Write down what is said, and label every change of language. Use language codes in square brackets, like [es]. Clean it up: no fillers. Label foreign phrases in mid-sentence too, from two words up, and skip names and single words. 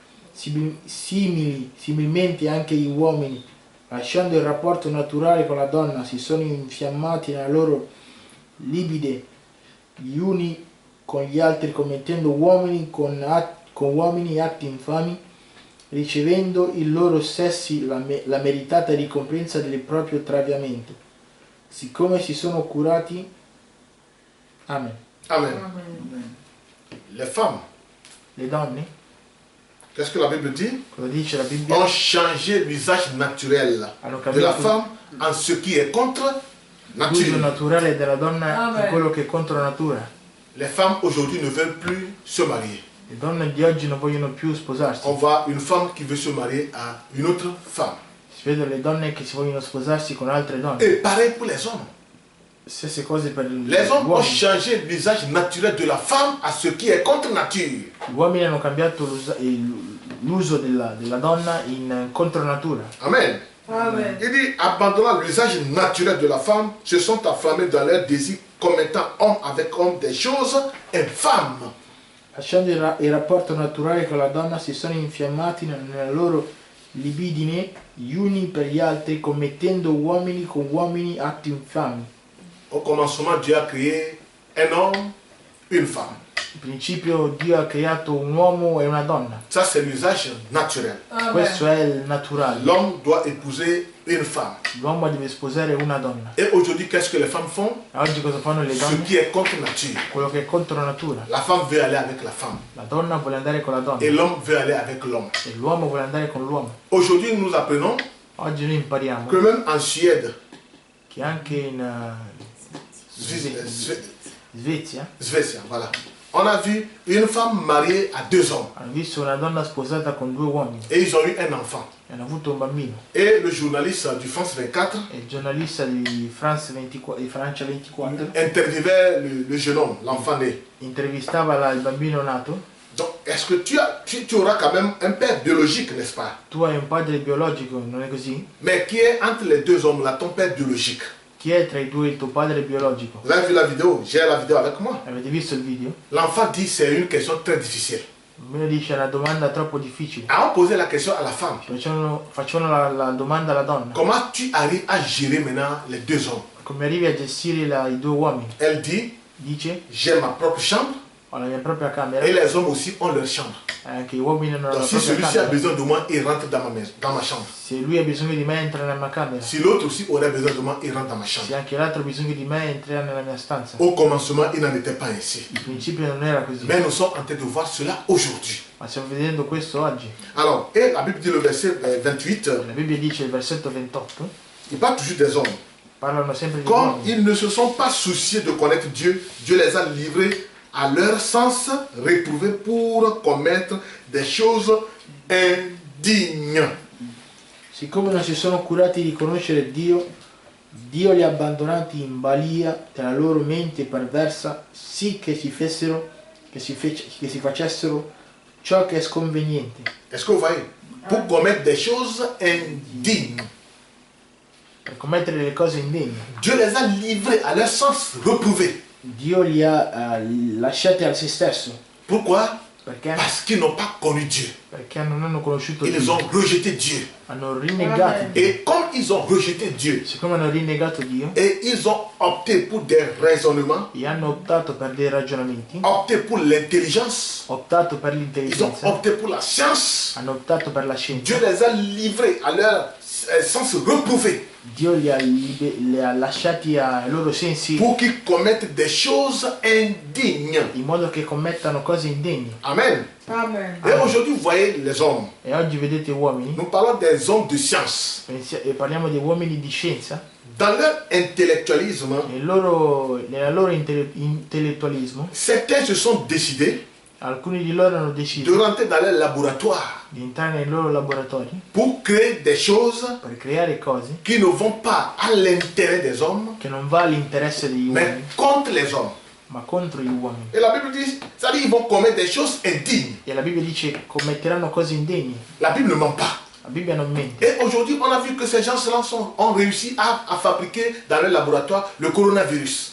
[it] Similmente anche gli uomini, lasciando il rapporto naturale con la donna, si sono infiammati nella loro libide gli uni con gli altri, commettendo uomini con uomini atti infami. ricevendo in loro stessi la meritata ricompensa del proprio traviamento, siccome si sono curati. Amen. Amen. Amen. [fr] Les femmes, [it] Le donne, [fr] qu'est-ce que la Bible dit? [it] cosa dice la Bibbia? [fr] Ont changé l'usage naturel [it] Hanno [fr] de la [it] cambiato [fr] femme en ce qui est contre [it] l'uso [fr] nature. [it] naturale della donna Amen. in quello che è contro natura. [fr] Les femmes aujourd'hui ne veulent plus se marier. [it] Le donne di oggi non vogliono più sposarsi. [fr] On voit une femme qui veut se marier à une autre femme. [it] Si vedono le donne che si vogliono sposarsi con altre donne. [fr] Et pareil pour les hommes. [it] Stesse cose per [fr] Les hommes [it] gli [fr] ont [it] uomini. [fr] changé l'usage naturel de la femme à ce qui est contre nature. [it] Gli uomini hanno cambiato l'uso della donna in contro natura. Amen. Amen. [fr] Il dit, abandonnant l'usage naturel de la femme, se sont afflammés dans leur désir, commettant homme avec homme des choses infâmes. [it] Lasciando il rapporto naturale con la donna, si sono infiammati nella loro libidine gli uni per gli altri, commettendo uomini con uomini atti infami. [fr] Au commencement, Dieu a créé un homme, une femme. [it] In principio Dio ha creato un uomo e una donna. [fr] Ça, c'est l'usage naturel. [it] Questo Amen. è il naturale. [fr] L'homme doit épouser une femme. [it] L'uomo deve sposare una donna. [fr] Et aujourd'hui, qu'est-ce que les femmes font? [it] E oggi cosa fanno le [fr] Ce [it] donne? [fr] qui est contre nature. [it] Quello che è contro natura. [fr] La femme veut aller avec la femme. [it] La donna vuole andare con la donna [fr] Et l'homme veut aller avec l'homme. [it] e l'uomo vuole andare con l'uomo. [fr] Aujourd'hui, nous apprenons [it] Oggi noi impariamo [fr] que même en Suède, [it] che anche in Svezia Svezia, [fr] voilà, on a vu une femme mariée à deux hommes. [it] hanno visto una donna sposata con 2 uomini [fr] Et ils ont eu un enfant. [it] e hanno avuto un bambino. [fr] Et le journaliste du France 24 [it] E il giornalista di Francia 24 [fr] interviewait le jeune homme, l'enfant né. [it] intervistava il bambino nato. [fr] Donc, est-ce que tu auras quand même un père biologique, n'est-ce pas? [it] Tu hai un padre biologico, non è così? [fr] Mais qui est entre les deux hommes là, ton père biologique? [it] Chi è tra i due il tuo padre biologico? [fr] Vous avez vu la vidéo? J'ai la vidéo avec moi. [it] Avete visto il video? [fr] L'enfant dit c'est une question très difficile. [it] Il bambino dice è una domanda troppo difficile. [fr] On posé la question à la femme. [it] Facciano la domanda alla donna. [fr] Comment tu arrives à gérer maintenant les deux hommes? [it] Come arrivi a gestire i 2 uomini? [fr] Elle dit, [it] Dice, [fr] j'ai ma propre chambre [it] ho la mia propria camera. [fr] et les hommes aussi ont leur chambre. [it] Anche gli uomini hanno la [fr] Donc si [it] propria [fr] celui-ci a [it] camera. [fr] besoin de moi, il rentre dans ma chambre. [it] Se lui ha bisogno di me entra nella mia camera. [fr] Si l'autre aussi aurait besoin de moi, il rentre dans ma chambre. [it] Se anche l'altro ha bisogno di me entrerà nella mia stanza. [fr] Au commencement, il n'en était pas ainsi. [it] Il principio non era così. [fr] Mais nous sommes en train de voir cela aujourd'hui. [it] Ma stiamo vedendo questo oggi. [fr] Alors, et la Bible dit le verset 28, [it] La Bibbia dice, il versetto 28, [fr] il parle toujours des hommes. [it] parlano sempre di [fr] Comme [it] uomini. [fr] ils ne se sont pas souciés de connaître Dieu, Dieu les a livrés à leur sens réprouvé pour commettre des choses indignes. [it] Siccome non si sono curati di conoscere Dio, Dio li ha abbandonati in balia della loro mente perversa, sì che si facessero ciò che è sconveniente. [fr] Est-ce que vous voyez? Pour commettre des choses indignes. [it] Per commettere le cose indegne. [fr] Dieu les a livrés à leur sens réprouvé. [it] Dio li ha lasciati a se stesso. [fr] Pourquoi? [it] Perché? [fr] Parce qu'ils n'ont pas connu Dieu. [it] Perché non hanno conosciuto [fr] Ils [it] Dio. [fr] ont rejeté Dieu. [it] Hanno rinnegato Dio. [fr] Et comme ils ont rejeté Dieu, [it] Siccome hanno rinnegato Dio [fr] et ils ont opté pour des raisonnements, [it] e hanno optato per dei ragionamenti, [fr] opté pour l'intelligence, [it] optato per [fr] ils ont [it] l'intelligenza, [fr] opté pour la science, [it] hanno optato per la scienza. [fr] Dieu les a livrés à leur sens réprouvé [it] Dio li ha lasciati ai loro sensi [fr] pour qu'ils commettent des choses indignes. [it] in modo che commettano cose indegne. Amen. Amen. [fr] Et aujourd'hui, vous voyez les hommes. [it] E oggi vedete uomini, [fr] Nous parlons des hommes de science. [it] e parliamo di uomini di scienza, [fr] Dans leur intellectualisme, [it] nella loro intellettualismo, [fr] certains se sont décidés [it] alcuni di loro hanno [fr] de [it] deciso [fr] rentrer dans leur laboratoire [it] di entrare nei loro laboratori [fr] pour créer des choses [it] per creare cose [fr] qui ne vont pas à l'intérêt des hommes, [it] che non va all'interesse degli [fr] mais [it] uomini, [fr] contre les hommes. [it] ma contro gli uomini. [fr] Et la Bible dit, ça dit qu'ils vont commettre des choses indignes. [it] E la Bibbia dice commetteranno cose indegne. [fr] La Bible ne ment pas. [it] La Bibbia non mente. [fr] Et aujourd'hui, on a vu que ces gens-là ont réussi à fabriquer dans leur laboratoire le coronavirus.